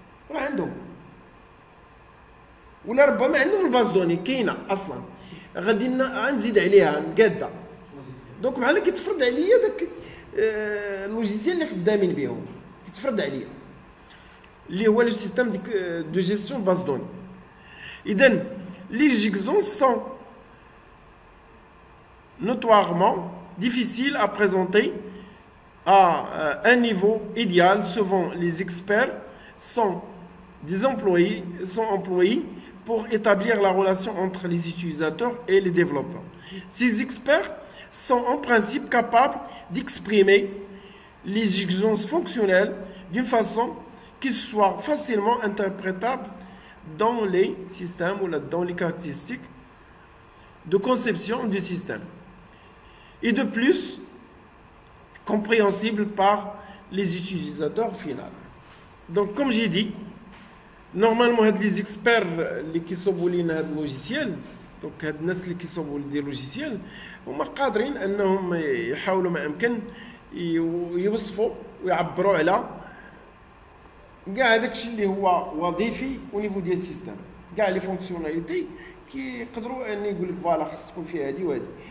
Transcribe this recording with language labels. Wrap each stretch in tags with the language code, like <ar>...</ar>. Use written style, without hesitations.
<ar>راه عندهم، ولا ربما عندهم الباز دوني كاينه اصلا غادي نزيد عليها نقاده. دونك بحال كيتفرض عليا داك اللوجيسيال اللي خدامين بهم، كيتفرض عليا اللي هو لو سيستيم دو جيستيون باز دوني.</ar> <fr>اذا لي جيكزون سون notoirement difficiles à présenter à un niveau idéal. Souvent les experts sont employés pour établir la relation entre les utilisateurs et les développeurs. Ces experts sont en principe capables d'exprimer les exigences fonctionnelles d'une façon qui soit facilement interprétable dans les systèmes ou dans les caractéristiques de conception du système, et de plus compréhensible par les utilisateurs finaux. Donc comme j'ai dit, normalement les experts qui sont</fr> <ar>لنا هذا logiciel، donc هاد الناس اللي كيصوبوا لي logiciel هما قادرين انهم يحاولوا ما امكن يوصفوا ويعبروا على كاع داكشي اللي هو وظيفي او نيفو ديال السيستم، كاع لي فونكسيوناليتي كيقدروا ان يقول لك فوالا خص تكون فيها هادي وهادي.</ar>